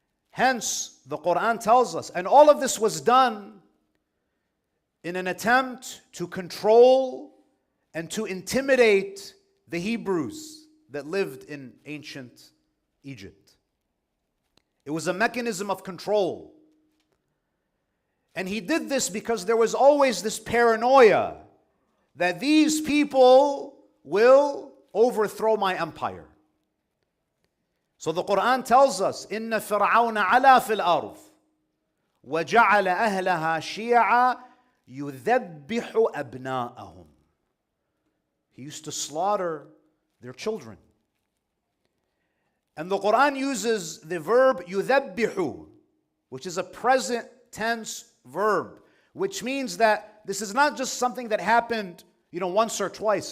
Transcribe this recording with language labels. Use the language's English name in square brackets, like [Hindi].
[English] Hence, the Quran tells us, and all of this was done in an attempt to control and to intimidate the Hebrews that lived in ancient Egypt. It was a mechanism of control. And he did this because there was always this paranoia that these people will overthrow my empire. So the Quran tells us, [Arabic] إِنَّ فِرْعَوْنَ عَلَا فِي الْأَرْضِ وَجَعَلَ أَهْلَهَا شِيَعًا يُذَبِّحُ أَبْنَاءَهُم. [English] He used to slaughter their children. And the Quran uses the verb يُذَبِّحُ, which is a present tense verb, which means that this is not just something that happened, once or twice.